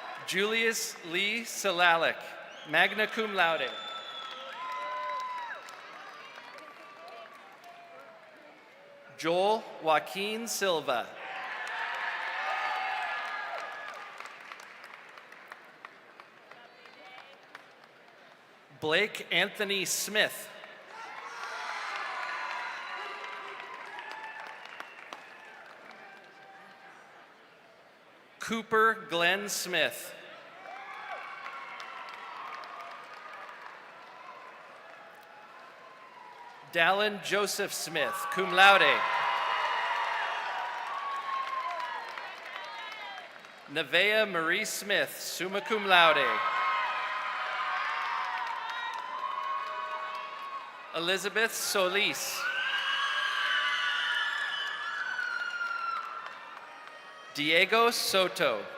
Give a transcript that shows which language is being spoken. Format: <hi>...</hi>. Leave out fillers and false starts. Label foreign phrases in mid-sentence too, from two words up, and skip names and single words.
<en>Julius Lee Salalik,</en> <la>magna cum laude.</la> <en>Joel Joaquin Silva. Blake Anthony Smith. Cooper Glenn Smith. Dallin Joseph Smith,</en> <la>cum laude.</la> <en>Nevaeh Marie Smith,</en> <la>summa cum laude.</la> <en>Elizabeth Solis. Diego Soto.</en>